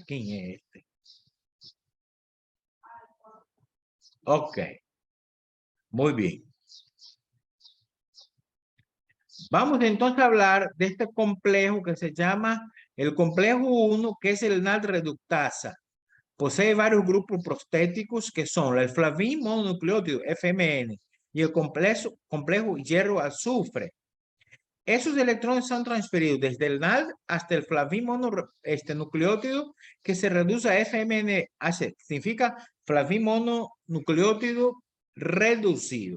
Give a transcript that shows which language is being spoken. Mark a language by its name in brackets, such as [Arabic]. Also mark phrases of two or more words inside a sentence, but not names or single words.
[Spanish] ¿Quién es este? Ok. Muy bien. Vamos entonces a hablar de este complejo que se llama el complejo 1, que es el NAD reductasa. Posee varios grupos prostéticos que son el flavin mononucleótido, FMN, y el complejo hierro-azufre. Esos electrones son transferidos desde el NAD hasta el flavin mononucleótido, que se reduce a FMNH. Significa flavin mononucleótido reducido.